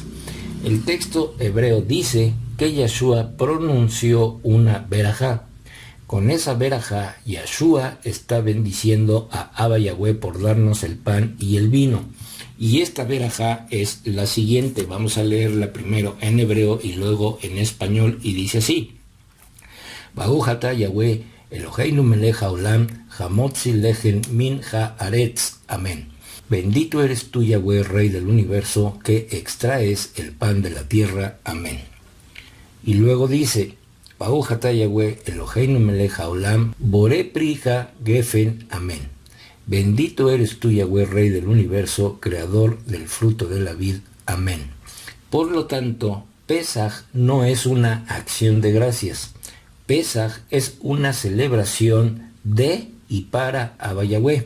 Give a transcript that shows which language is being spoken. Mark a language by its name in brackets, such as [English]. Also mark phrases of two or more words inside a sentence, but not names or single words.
[Spanish] El texto hebreo dice que Yahshua pronunció una berajá. Con esa berajá, Yahshua está bendiciendo a Abba Yahweh por darnos el pan y el vino. Y esta berajá es la siguiente. Vamos a leerla primero en hebreo y luego en español y dice así: [Hebrew] ברוך אתה יהוה אלוהינו מלך העולם המוציא לחם מן הארץ. [Spanish] Amén. Bendito eres tú, Yahweh, Rey del universo, que extraes el pan de la tierra. Amén. Y luego dice, [Hebrew] ברוך אתה יהוה אלוהינו מלך העולם, בורא פרי הגפן, [Spanish] amén. Bendito eres tú, Yahweh, Rey del universo, creador del fruto de la vid, amén. Por lo tanto, Pesaj no es una acción de gracias. Pesaj es una celebración de y para Abba Yahweh.